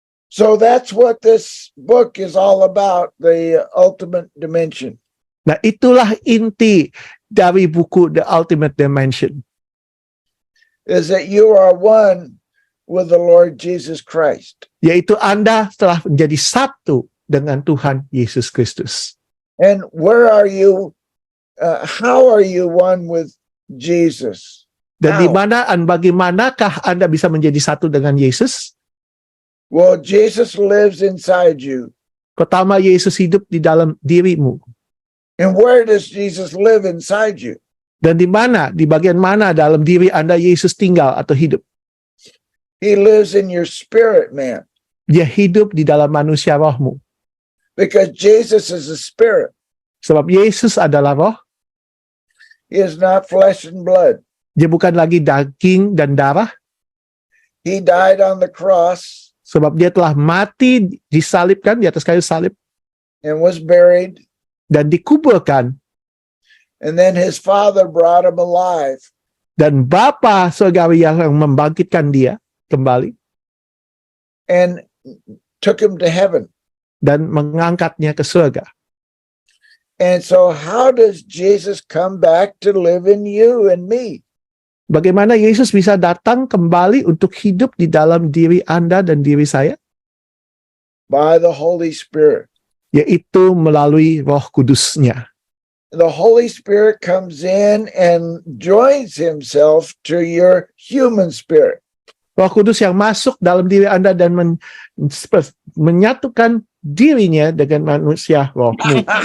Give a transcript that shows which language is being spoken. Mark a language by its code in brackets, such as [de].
[en] So that's what this book is all about, the ultimate dimension. [id] Nah, itulah inti dari buku The Ultimate Dimension. [en] Is that you are one with the Lord Jesus Christ. [id] Yaitu Anda telah menjadi satu dengan Tuhan Yesus Kristus. [en] And where are you? How are you one with Jesus? [id] Dan [en] How? [id] di mana dan bagaimanakah Anda bisa menjadi satu dengan Yesus? [en] Well, Jesus lives inside you. [id] Pertama, Yesus hidup di dalam dirimu. [en] And where does Jesus live inside you? [id] Dan di mana, di bagian mana dalam diri Anda Yesus tinggal atau hidup? [en] He lives in your spirit, man. [id] Dia hidup di dalam manusia rohmu. [en] Because Jesus is a spirit. [id] Sebab Yesus adalah roh. [en] He is not flesh and blood. [id] Dia bukan lagi daging dan darah. [en] He died on the cross [id] Sebab dia telah mati, disalibkan di atas kayu salib. [en] and was buried. [id] Dan dikuburkan. [en] And then his Father brought him alive. [id] Dan Bapa surgawi yang membangkitkan dia kembali. [en] And took him to heaven. [id] dan mengangkatnya ke surga. [en] And so how does Jesus come back to live in you and me? [id] Bagaimana Yesus bisa datang kembali untuk hidup di dalam diri Anda dan diri saya? [en] By the Holy Spirit. [id] Yaitu melalui Roh Kudus-Nya. [en] The Holy Spirit comes in and joins himself to your human spirit. [id] Roh Kudus yang masuk dalam diri Anda dan menyatukan dirinya dengan manusia rohmu.